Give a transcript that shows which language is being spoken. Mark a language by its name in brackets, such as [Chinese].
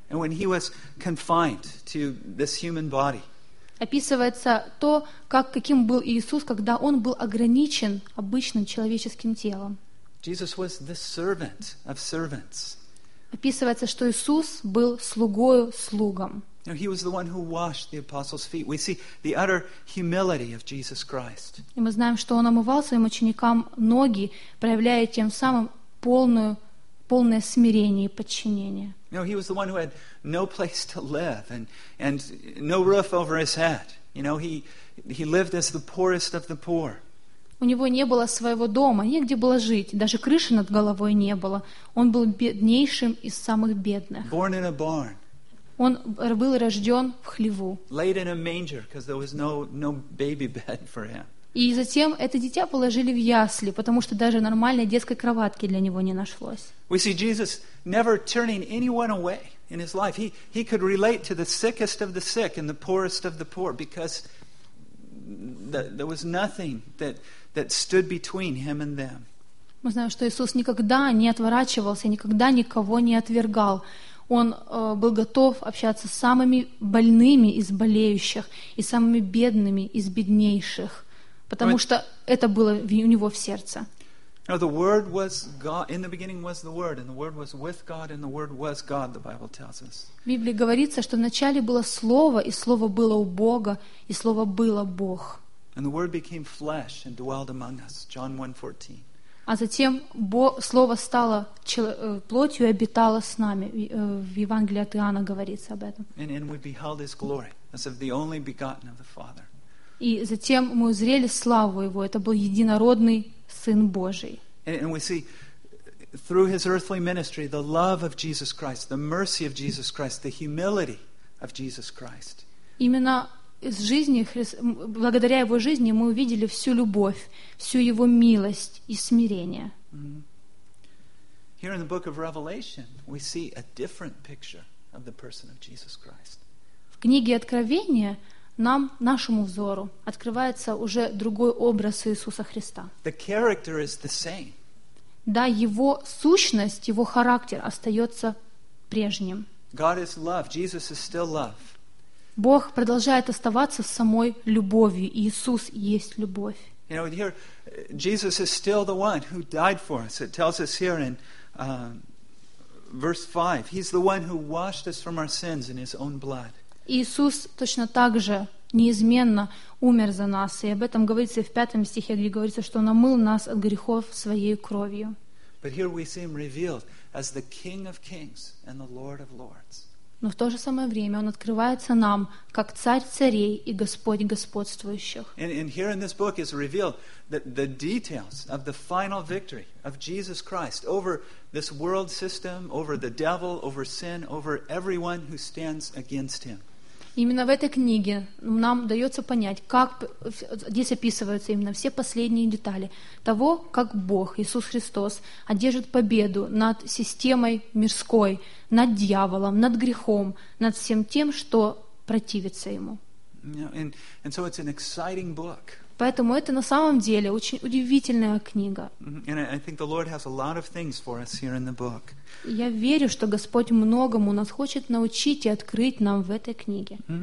[English] And when he was confined to this human body, [Russian] описывается то, как, каким был Иисус, когда Он был ограничен обычным человеческим телом. [English] Jesus was the servant of servants. [Russian] Описывается, что Иисус был слугою слугам. [English] Now, he was the one who washed the apostles' feet. We see the utter humility of Jesus Christ. [Russian] И мы знаем, что Он омывал Своим ученикам ноги, проявляя тем самым полное смирение и подчинение. [English] You know, he was the one who had no place to live and no roof over his head. You know, he lived as the poorest of the poor. [Russian] У него не было своего дома, негде было жить, даже крыши над головой не было. Он был беднейшим из самых бедных. [English] Born in a barn. [Russian] Он был рожден в хлеву. [English] Laid in a manger because there was no baby bed for him. [Russian] И затем это дитя положили в ясли, потому что даже нормальной детской кроватки для него не нашлось. [English] We see Jesus never turning anyone away in his life. He could relate to the sickest of the sick and the poorest of the poor because there was nothing that stood between him and them. [Russian] Мы знаем, что Иисус никогда не отворачивался, никогда никого не отвергал. Он был готов общаться с самыми больными из болеющих и самыми бедными из беднейших. Потому что это было у него в сердце. [English] Now the word was God. In the beginning was the word, and the word was with God, and the word was God. The Bible tells us. [Russian] В Библии говорится, что вначале было слово, и слово было у Бога, и слово было Бог. [English] And the word became flesh and dwelt among us. John 1:14. [Russian] А затем слово стало плотью и обитало с нами. В Евангелии от Иоанна говорится об этом. [English] And we beheld his glory as of the only begotten of the Father. [Russian] И затем мы узрели славу Его. Это был единородный Сын Божий. [English] And we see through His earthly ministry the love of Jesus Christ, the mercy of Jesus Christ, the humility of Jesus Christ. [Russian] Именно из жизни благодаря Его жизни мы увидели всю любовь, всю Его милость и смирение. [English] Here in the book of Revelation we see a different picture of the person of Jesus Christ. [Russian] В книге Откровения нам, нашему взору, открывается уже другой образ Иисуса Христа. [English] The character is the same. [Russian] Да, Его сущность, Его характер остается прежним. [English] God is love. Jesus is still love. [Russian] Бог продолжает оставаться самой любовью. Иисус есть любовь. [English] You know, here, Jesus is still the one who died for us. It tells us here in verse 5. He's the one who washed us from our sins in His own blood. [Russian] Иисус точно так же неизменно умер за нас. И об этом говорится в 5 стихе, где говорится, что Он омыл нас от грехов Своей кровью. [English] But here we see Him revealed as the King of Kings and the Lord of Lords. [Russian] Но в то же самое время Он открывается нам как Царь царей и Господь господствующих. [English] And here in this book is revealed the details of the final victory of Jesus Christ over this world system, over the devil, over sin, over everyone who stands against Him. [Russian] Именно в этой книге нам дается понять, как здесь описываются именно все последние детали того, как Бог, Иисус Христос, одержит победу над системой мирской, над дьяволом, над грехом, над всем тем, что противится Ему. [English] And so it's an exciting book. [Russian] Поэтому это на самом деле очень удивительная книга. [English] And I think the Lord has a lot of things for us here in the book. [Russian] Я верю, что Господь многому нас хочет научить и открыть нам в этой книге.